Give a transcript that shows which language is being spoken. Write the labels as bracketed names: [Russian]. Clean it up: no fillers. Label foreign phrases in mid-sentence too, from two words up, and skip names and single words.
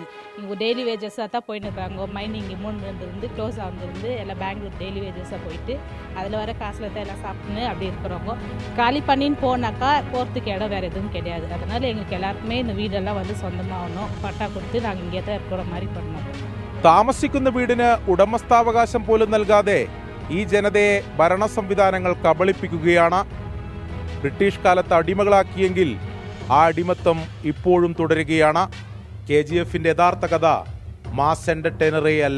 [Tamil] இங்கே [English] daily wages [Tamil] தான் போயின்னு இருக்காங்க. மைனிங் இமௌண்ட்லேருந்து க்ளோஸ் ஆகுதுலேருந்து எல்லாம் பெங்களூர் [English] daily wages [Tamil] போயிட்டு அதில் வர காசில் தான் எல்லாம் சாப்பிட்டுன்னு அப்படி இருக்கிறவங்க. காலி பண்ணின்னு போனாக்கா போகிறதுக்கு இடம் வேறு எதுவும் கிடையாது. அதனால் எங்களுக்கு எல்லாருக்குமே இந்த வீடெல்லாம் வந்து சொந்தமாகணும். பட்டா கொடுத்து நாங்கள் இங்கே தான் இருக்கிற மாதிரி பண்ணணும். [Malayalam] താമസിക്കുന്ന വീടിന് ഉടമസ്ഥാവകാശം പോലും നൽകാതെ ഈ ജനതയെ ഭരണ സംവിധാനങ്ങൾ കബളിപ്പിക്കുകയാണ്. ബ്രിട്ടീഷ് കാലത്ത് അടിമകളാക്കിയെങ്കിൽ ആ അടിമത്തം ഇപ്പോഴും തുടരുകയാണ്. KGF-ന്റെ യഥാർത്ഥ കഥ [English] mass entertainer [Malayalam] അല്ല.